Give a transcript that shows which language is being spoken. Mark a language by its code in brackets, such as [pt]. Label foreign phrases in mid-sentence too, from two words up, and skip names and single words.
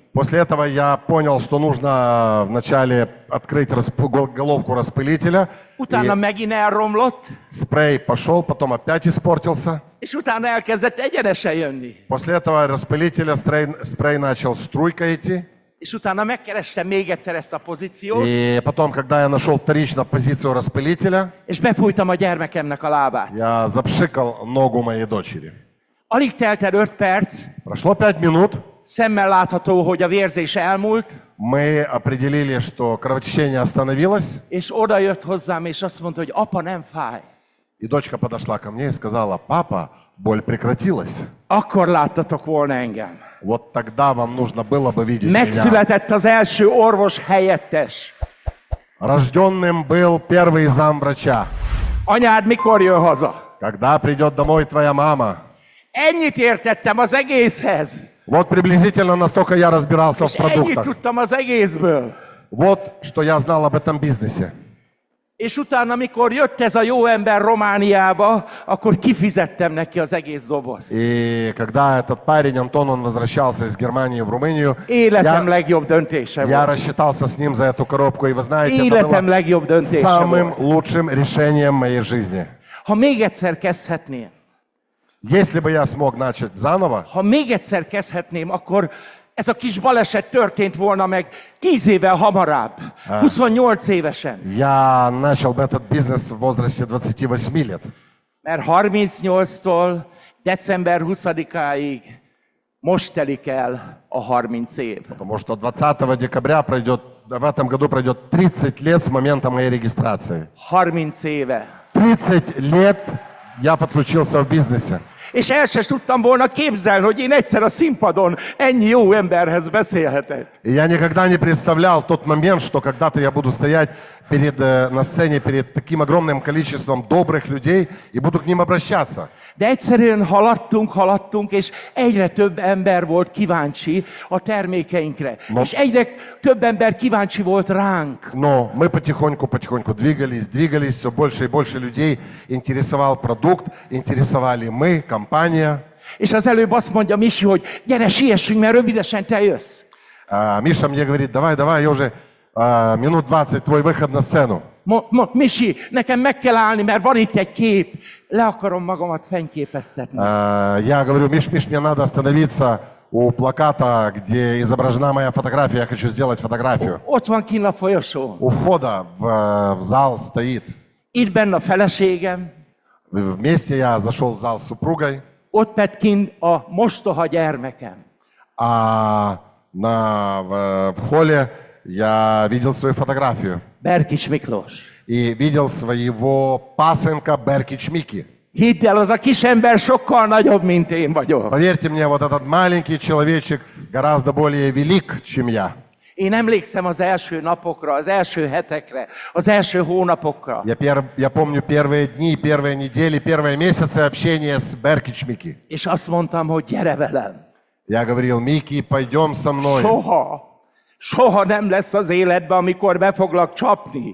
[ru] После этого я понял, что нужно вначале открыть головку распылителя. [hu] Utána [ru] И [hu] megint elromlott, [ru] спрей пошел, потом опять испортился. [hu] és utána elkezdett egyenesen jönni. [ru] После этого распылителя спрей начал струйкой идти. [hu] És utána megkerestem még egyszer ezt a pozíciót, [ru] И потом, когда я нашел вторично позицию распылителя, [hu] és befújtam a gyermekemnek a lábát. [ru] я запшикал ногу моей дочери. [hu] Alig telt el 5 perc, [ru] Прошло 5 минут. [hu] szemmel látható, hogy a vérzés elmúlt, [ru] Мы определили, что кровотечение остановилось. [hu] és oda jött hozzám, és azt mondta, hogy apa, nem fáj. [ru] И дочка подошла ко мне и сказала: папа, боль прекратилась. [hu] Akkor láttatok volna engem. [ru] Вот тогда вам нужно было бы видеть меня. [hu] Megszületett az első orvos helyettes. [ru] Рожденным был первый замврача. [hu] Anyád mikor jön haza? [ru] Когда придет домой твоя мама? [hu] Ennyit értettem az egészhez. [ru] Вот приблизительно настолько я разбирался в [hu] És ennyit [ru] продуктах. [hu] tudtam az egészből. [ru] Вот что я знал об этом бизнесе. [hu] És utána, amikor jött ez a jó ember Romániába, akkor kifizettem neki az egész dobozt. [ru] И когда этот парень Антон, он возвращался из Германии в Румынию, [hu] Életem legjobb döntése [ru] я [hu] volt. [ru] рассчитался с ним за эту коробку. И вы знаете, это [hu] Életem [ru] было [hu] legjobb döntése [ru] самым [hu] volt. [ru] лучшим решением моей жизни. [hu] Ha még egyszer kezdhetném, [ru] Если бы я смог начать заново, [hu] ha még egyszer kezdhetném, akkor ez a kis baleset történt volna meg 10 évvel hamarabb, 28 évesen. [ru] я начал бы этот бизнес в возрасте 28 лет. [hu] Mert 38-tól december 20-áig most telik el a 30 év. [ru] Потому что 20 декабря в этом году пройдет 30 лет с момента моей регистрации. [hu] 30 éve. [ru] 30 лет я подключился в бизнесе. [hu] És el sem tudtam volna képzelni, hogy én egyszer a színpadon ennyi jó emberhez beszélhetek. [ru] И я никогда не представлял тот момент, что когда-то я буду стоять на сцене перед таким огромным количеством добрых людей и буду к ним обращаться. [hu] De egyszerűen haladtunk, és egyre több ember volt kíváncsi a termékeinkre. És egyre több ember kíváncsi volt ránk. [ru] Но мы потихоньку двигались, все больше и больше людей интересовал продукт, интересовали мы, компания. [hu] És az előbb azt mondja Misi, hogy gyere, siessünk, mert rövidesen te jössz. [ru] Миша мне говорит: давай, я уже минут 20, твой выход на сцену. [hu] Misi, nekem meg kell állni, mert van itt egy kép. Le akarom magamat fényképeztetni. [ru] Я говорю: Миш, мне надо остановиться у плаката, где изображена моя фотография. Я хочу сделать фотографию. [hu] Ott van kint a folyosón. [ru] У входа в зал стоит. [hu] Itt benne a feleségem. [ru] Вместе я зашел в зал с супругой. [hu] Ott pedig kint a mostoha gyermekem. [ru] А в холле я видел свою фотографию. [hu] Berkics Miklós. [ru] И видел своего пасынка Беркич Мики. [hu] Hidd el, az a kis ember sokkal nagyobb, mint én vagyok. [ru] Поверьте мне, вот этот маленький человечек гораздо более велик, чем я. [hu] Én emlékszem az első napokra, az első hetekre, az első hónapokra. [ru] Я помню первые дни, первые недели, первые месяцы общения с Беркич Мики. [hu] És azt mondtam, hogy gyere velem. [ru] Я говорил: Мики, пойдем со мной. [hu] Soha nem lesz az életben, amikor be foglak csapni.